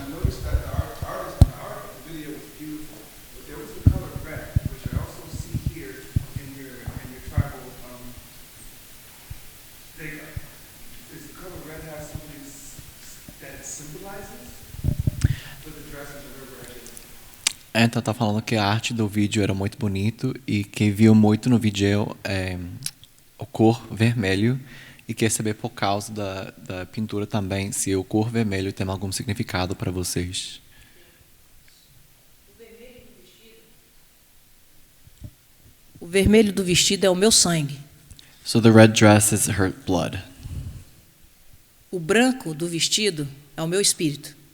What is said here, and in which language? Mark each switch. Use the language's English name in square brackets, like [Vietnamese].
[English] I noticed that the video was beautiful, but there was the color red, which I also see here in your tribal makeup. Does the color red have something that it symbolizes for the dress of the river? [Portuguese] Então tá falando que a arte do vídeo era muito bonito e que viu muito no vídeo o cor vermelho e quer saber por causa da pintura também se o cor vermelho tem algum significado para vocês. O vermelho do vestido é o meu sangue. [English] So the red dress is her blood. [Portuguese] O branco do vestido é o meu espírito.